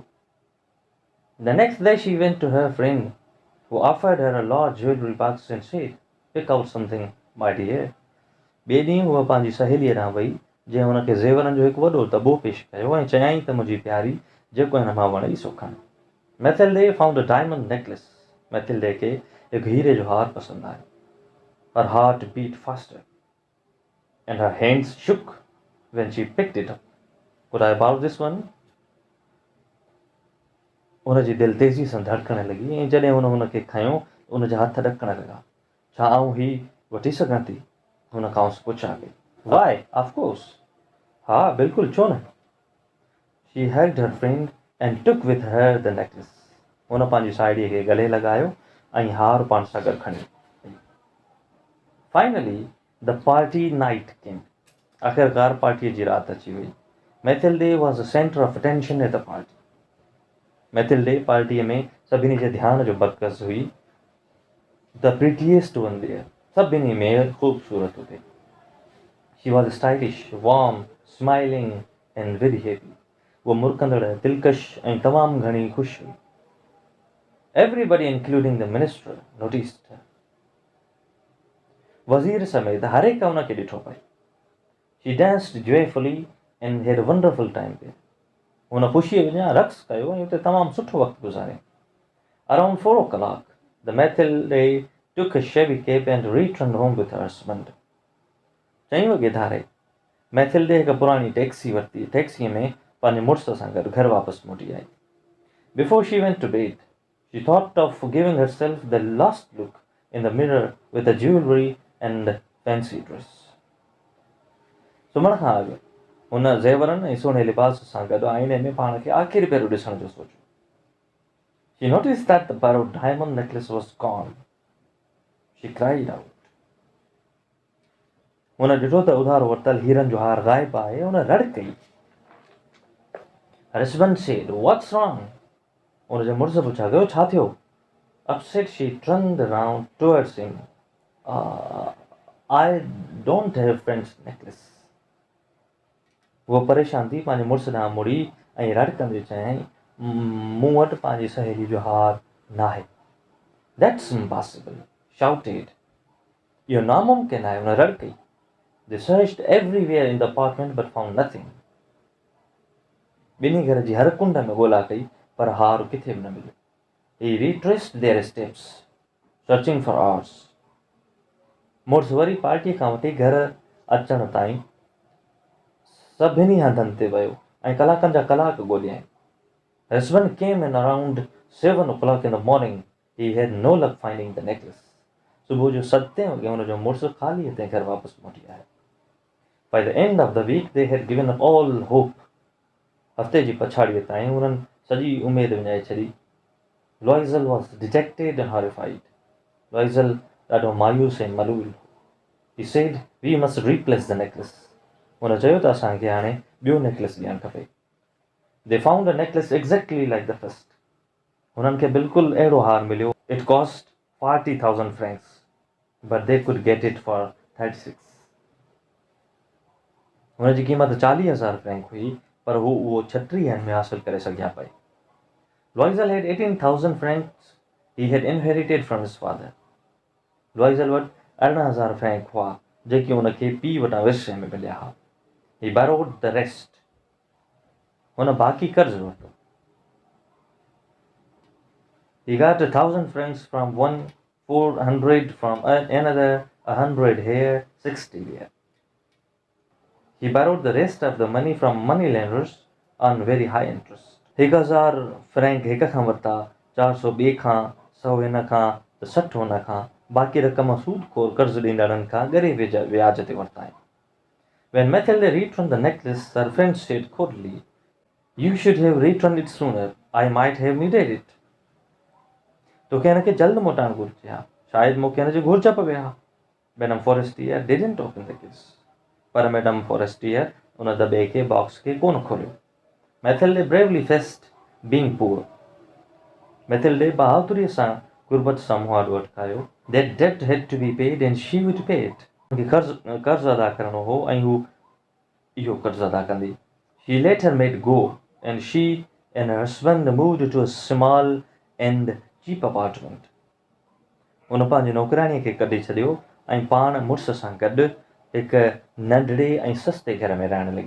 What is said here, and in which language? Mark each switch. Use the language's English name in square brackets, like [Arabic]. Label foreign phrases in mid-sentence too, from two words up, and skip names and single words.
[English] The next day she went to her friend, who offered her a large jewelry box and said, "Pick out something, my dear." [Sindhi] ॿिए ॾींहुं उहा पंहिंजी सहेलीअ ॾांहुं वई, जंहिं हुनखे ज़ेवरनि जो हिकु वॾो दॿो पेश कयो ऐं चयाईं त मुंहिंजी प्यारी, जेको हिन मां वणे सो खण. [English] Mathilde found a diamond necklace. [Sindhi] Mathilde खे हिकु हीरे जो हार पसंदि आयो. [English] Her heart beat faster, and her hands shook when she picked it up. Could I borrow this one? [Sindhi] उनजी दिलि तेज़ी सां धड़कण लॻी ऐं जॾहिं हुनखे खयो उनजा हथ ॾकण लॻा. छा आऊं ही वठी सघां थी? हुन खां पुछा कई. [English] Why? Of course. [Sindhi] हा बिल्कुलु, छो न? [English] She hugged her friend and took with her the necklace. [Sindhi] हुन पंहिंजी साहेड़ीअ खे गले लॻायो ऐं हार पाण सां गॾु खणी. [English] Finally, the party night came. [Sindhi] आख़िरकार पार्टीअ जी राति अची वई. [English] Mathilde was the center of attention at the party. [Sindhi] Mathilde पार्टीअ में सभिनी जे ध्यान जो मर्कज़ हुई. [English] The prettiest one there. [Sindhi] सभिनी में ख़ूबसूरत हुई. [English] She was stylish, warm, smiling and very happy. [Sindhi] वो मुरकंदड़, दिलकश ऐं तमामु घणी ख़ुशि हुई. [English] Everybody, including the minister, noticed her. [Sindhi] वज़ीर समेत हर हिक उनखे ॾिठो पए. [English] She danced joyfully and had a wonderful time there. [Sindhi] हुन ख़ुशीअ विञा रक़्स कयो ऐं उते तमामु सुठो वक़्तु गुज़ारियो. [English] Around 4 o'clock, the Mathilde took a shabby cab and returned home with her husband. [Sindhi] 4 वॻे धारे मैथिल्डे हिकु पुराणी टैक्सी वरिती. टैक्सीअ में पंहिंजे मुड़ुस सां गॾु घर वापसि मोटी आई. [English] Before she went to bed, she thought of giving herself the last look in the mirror with the jewelry and fancy dress. [Sindhi] सुम्हण खां अॻु हुन ज़ेवरनि ऐं सुहिणे लिबास सां गॾु आईने में पाण खे आख़िरी भेरो ॾिसण जो सोचियो. [English] She noticed that the borrowed diamond necklace was gone. She cried out. [Sindhi] हुन ॾिठो त उधार वरितल हीरनि जो हार ग़ाइबु आहे. हुन रड़ कई. [English] Her husband said, "What's wrong?" [Sindhi] हुनजे मुड़ुस पुछा कयो, छा थियो? [English] Upset, she turned around towards him. I don't have friend's necklace. [Sindhi] वो परेशान थी पंहिंजे मुड़ुस ॾांहुं मुड़ी ऐं रड़कंदे चयाईं, मूं वटि पंहिंजी सहेली जो हार न आहे. [English] That's impossible, shouted. [Sindhi] इहो नामुमकिन आहे, हुन रड़ कई. [English] They searched everywhere in the apartment but found nothing. [Sindhi] ॿिन्ही घर जी हर कुंड में ॻोल्हा कई पर हार किथे बि न मिलियो. [English] He retraced their steps, searching for hours. [Sindhi] मुड़ुस वरी पार्टीअ खां वठी घर अचण ताईं सभिनी हंधनि ते वियो ऐं कलाकनि जा कलाक ॻोल्हियाईं. [English] Husband came in around 7 o'clock in the morning. He had no luck finding the necklace. [Sindhi] सुबुह जो 7 वॻे हुनजो मुड़ुस ख़ाली हथे घर वापसि मोटी आयो. [English] By the end of the week, they had given up all hope. [Sindhi] हफ़्ते जी पछाड़ीअ ताईं हुननि सॼी उमेद विञाए छॾी. [English] Loisel was dejected and horrified. [Sindhi] Loisel ॾाढो मायूस ऐं मलूल. [English] He said, "We must replace the necklace." [Sindhi] हुन चयो त असांखे हाणे ॿियो नेकलेस ॾियणु खपे. [English] They found a necklace exactly like the first. [Sindhi] हुननि खे बिल्कुलु अहिड़ो हार मिलियो. [English] It cost 40,000 francs, but they could get it for 36. [Sindhi] हुनजी क़ीमत 40,000 फ्रैंक हुई पर हू उहो 36 में हासिल करे सघिया पए. [English] Loisel had 18,000 francs he had inherited from his father. [Sindhi] Loisel वटि 18,000 फ्रैंक हुआ जेके हुनखे पीउ वटां विरसे में मिलिया हुआ. [English] He borrowed the rest. [Sindhi] हुन बाक़ी कर्ज़ वरितो. [English] He got 1,000 francs from one, 400 from another, 100 here, 60 there. He borrowed the rest of the money from moneylenders on very high interest. [Sindhi] 1000 फ्रैंक हिक खां वरिता, 400 ॿिए खां, 100 हिन खां, त 60 हुन खां, बाक़ी रक़म सूदखोर कर्ज़ ॾींदड़नि खां ॻरे व्याज ते वरिता आहिनि. [English] When Mathilde returned the necklace, her friend said coldly, "You should have returned it sooner. I might have needed it." [Sindhi] तोखे हिनखे जल्द मोटाइणु घुरिजे हा, शायदि मूंखे हिनजी घुरिज पवे हा. [English] Madame Forestier didn't open the case. [Sindhi] पर मैडम फॉरेस्टियर उन दॿे खे बॉक्स खे कोन खोलियो. [English] Mathilde bravely faced being poor. [Sindhi] Mathilde बहादुरीअ सां गुरबत सां मुंहुं आॾो अटकायो. [English] That debt had to be paid and she would pay it. [Sindhi] कर्ज़ अदा करणो हो ऐं हू इहो कर्ज़ अदा कंदी. [English] She later made go and she and her husband moved to a small and cheap apartment. [Sindhi] उन पंहिंजी नौकराणीअ खे कढी छॾियो ऐं पाण मुड़ुस सां गॾु हिकु नंढड़े ऐं सस्ते घर में रहण लॻी.